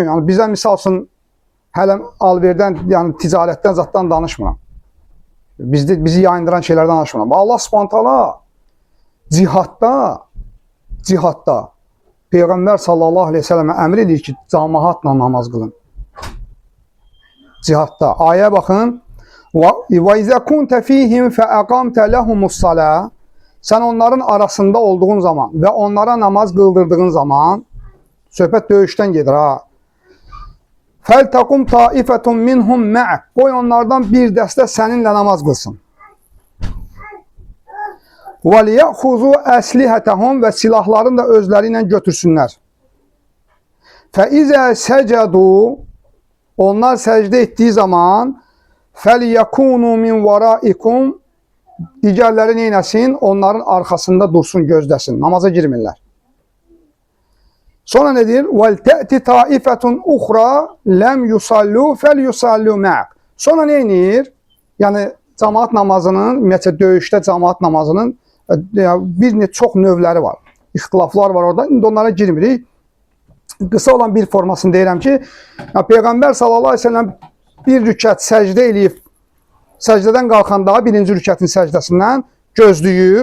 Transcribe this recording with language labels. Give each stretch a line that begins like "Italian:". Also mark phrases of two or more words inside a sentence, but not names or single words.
Azerbaijani: Yəni, bizə misal üçün, hələ alverdən, yəni ticarətdən, zatdan danışmıram. Bizi yayındıran şeylərdən danışmıram. Allah
Arabic: سبحانه تعالى
Azerbaijani: cihadda Peyğəmbər
Arabic: صلى الله عليه وسلم
Azerbaijani: əmr edir ki, cəmaatla namaz qılın. Cihadda. Ayə baxın.
Arabic: وَاِذَا كُنْتَ ف۪يهِمْ فَاَقَمْتَ لَهُمُ الصَّلَاةِ
Azerbaijani: Sən onların arasında olduğun zaman və onlara namaz qıldırdığın zaman, söhbət döyüşdən gedir ha.
Arabic: فَلْتَقُمْ طَائِفَةٌ مِنْهُمْ مَعَكْ
Azerbaijani: Qoy onlardan bir dəstə səninlə namaz qılsın.
Arabic: وَلِيَأْخُذُوا أَسْلِحَتَهُمْ
Azerbaijani: Və silahlarını da özləri ilə götürsünlər.
Arabic: فَإِذَا سَجَدُوا
Azerbaijani: Onlar səcdə etdiyi zaman
Arabic: فَلْيَكُونُوا مِنْ وَرَائِكُمْ
Azerbaijani: Digərləri neynəsin? Onların arxasında dursun, gözdəsin. Namaza girmirlər. Sonra nedir?
Arabic: وَلْتَأْتِ طَائِفَةٌ اُخْرَى لَمْ يُصَلُّوا فَلْيُصَلُّوا مَعَكْ
Azerbaijani: Sonra neynir? Yəni, cəmaat namazının, ümumiyyətlə döyüşdə cəmaat namazının çox növləri var. İxtilaflar var orada. İndi onlara girmirik. Qısa olan bir formasını deyirəm ki, Peyğəmbər
Arabic: صلى الله عليه وسلم
Azerbaijani: bir rükət səcdə eləyib, səcdədən qalxanda birinci rükətin səcdəsindən gözləyir.